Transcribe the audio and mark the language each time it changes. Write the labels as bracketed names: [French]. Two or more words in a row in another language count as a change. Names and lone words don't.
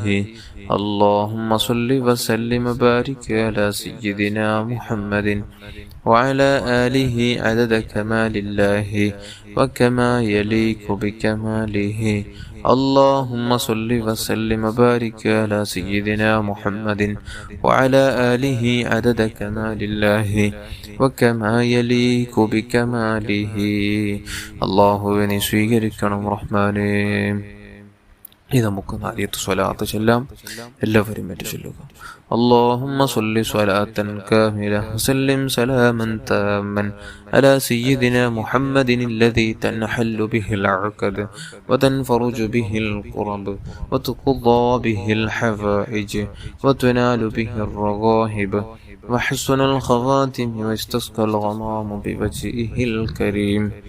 [Arabic] اللهم صل وسلم وبارك على سيدنا محمد وعلى آله عدد كمال الله وكما يليق بكماله. اللهم صل وسلم وبارك على سيدنا محمد وعلى آله عدد كمال الله وكما يليق بكماله. [Malayalam] അല്ലാഹുവിനെ സ്വീകരിക്കണം റഹ്മാനേ. ഇത് നമുക്ക് നാലിയത്ത് സ്വലാത്ത് ചൊല്ലാം. എല്ലാവരും ഏറ്റു ചൊല്ലുക. [Arabic] اللهم صل صلاة كاملة وسلم سلاما تاما على سيدنا محمد الذي تنحل به العقد وتنفرج به الكرب وتقضى به الحوائج وتنال به الرغائب وحسن الخواتم واستسقى الغمام بوجهه الكريم